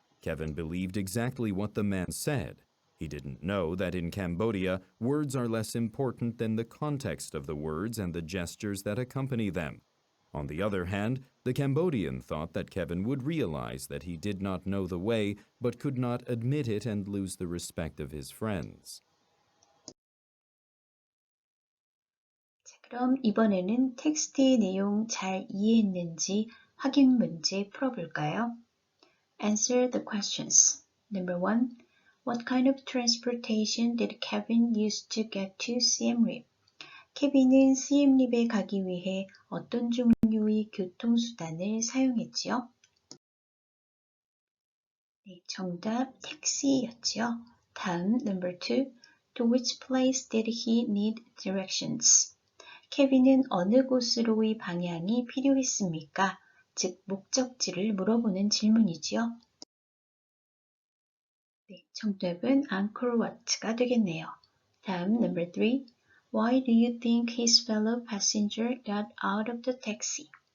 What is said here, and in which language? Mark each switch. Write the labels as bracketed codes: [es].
[en] Kevin believed exactly what the man said. He didn't know that in Cambodia, words are less important than the context of the words and the gestures that accompany them. On the other hand, the Cambodian thought that Kevin would realize that he did not know the way, but could not admit it and lose the respect of his friends. [ko] 자, 그럼 이번에는 텍스트의 내용 잘 이해했는지 확인 문제 풀어볼까요? [en] Answer the questions. Number 1. What kind of transportation did Kevin use to get to Siem Reap? [ko] 케빈은 시엠립에 가기 위해 어떤 종류의 교통수단을 사용했지요? 네, 정답 택시였지요. 다음 number 2. [en] To which place did he need directions? [ko] 케빈은 어느 곳으로의 방향이 필요했습니까? 즉 목적지를 물어보는 질문이지요. 네, 정답은 Angkor Wat가 되겠네요. 다음 number 3. [en] Why do you think his fellow passenger got out of the taxi?